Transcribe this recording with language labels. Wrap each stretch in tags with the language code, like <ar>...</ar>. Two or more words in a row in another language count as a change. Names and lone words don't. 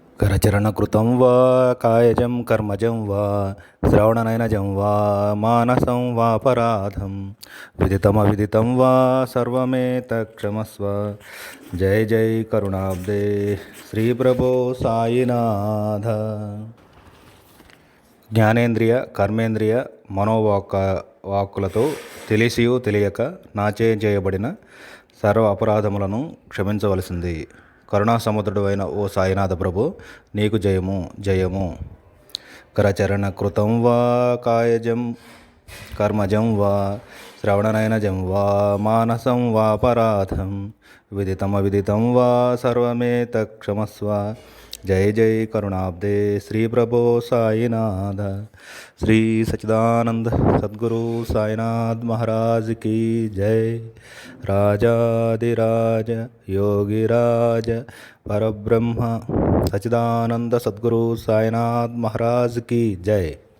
<sa>करचरणकृतं वा कायजं कर्मजं वा श्रवणनयनजं वा मानसं वापराधं विदितमविदितं वा सर्वमेतत्क्षमस्व। जय जय करुणाब्दे श्री प्रभो साईनाथ।</sa> <te>జ్ఞానేంద్రియ కర్మేంద్రియ వాక్కులతో తెలిసియు తెలియక నాచే చేయబడిన సర్వ అపరాధములను క్షమించవలసింది. కరుణా సముద్రుడు అయిన ఓ సాయినాథ ప్రభు, నీకు జయము జయము.</te> <sa>करचरण कृतं वा कायजं कर्मजं वा श्रवणनयनजं वा मानसं वापराधं विदितमविदितं वा सर्वमेतत्क्षमस्व. जय जय करुणाब्दे श्री प्रभो साईनाथ।</sa> <hi>श्री सच्चिदानंद सद्गुरु साईनाथ महाराज की जय। राजाधिराज योगिराज परब्रह्म सच्चिदानंद सद्गुरु साईनाथ महाराज की जय।</hi>